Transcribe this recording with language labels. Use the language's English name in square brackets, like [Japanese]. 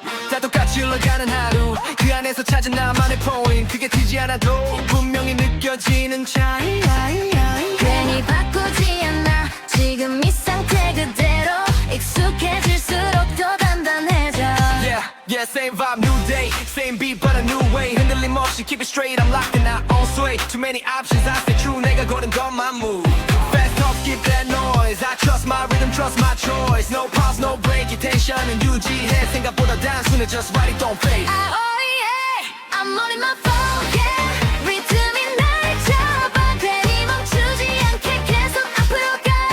[Korean] 다 똑같이 흘러가는 하루 그 안에서 찾은 나만의 포인트 그게 튀지 않아도 분명히 느껴지는 차이 괜히 바꾸지 않아 지금 이 상태 그대로 익숙해질수록 더 단단해져 [English] Yeah, yeah, same vibe, new day Same beat but a new way [Korean] 흔들림 없이 [English] keep it straight I'm locked in our own sway Too many options I stay true [Korean] 내가 고른 것만 [English] move Fast talk, skip that noise I trust my rhythm, trust my choice No pause, no break [Korean] 이 텐션은 유지해 생각보다 단순해 [English] Just write it, don't fade Ah, oh yeah I'm on in my flow yeah [Korean] 리듬이 날 잡아 괜히 멈추지 않게 계속 앞으로 가